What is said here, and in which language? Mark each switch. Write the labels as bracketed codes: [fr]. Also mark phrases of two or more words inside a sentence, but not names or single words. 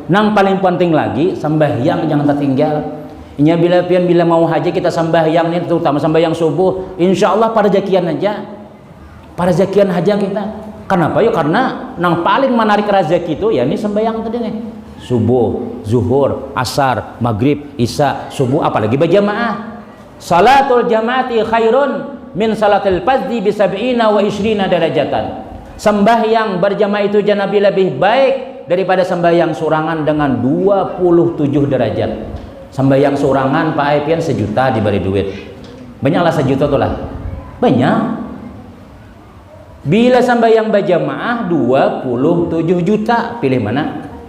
[bjn] Nang paling penting lagi sembahyang jangan tertinggal. Inya bila mau haji kita sembahyang nih, terutama sembahyang subuh, [ar] إن شاء الله [bjn] pada jakian aja, pada jakian aja kita. Kenapa yuk? Karena nang paling menarik rezeki itu ya ini sembahyang tadi nih, subuh, zuhur, asar, maghrib, isya, subuh, apalagi berjamaah. [ar] صلاة الجماعة خير من صلاة الفرد ب 70 و 20 درجة. [bjn] Sembahyang berjamaah itu Nabi lebih baik daripada sembahyang surangan dengan 27 derajat. Sembahyang surangan Pak Aipian 1 juta diberi duit. Banyaklah 1 juta tuh lah. Banyak. Bila sembahyang berjamaah 27 juta, pilih mana?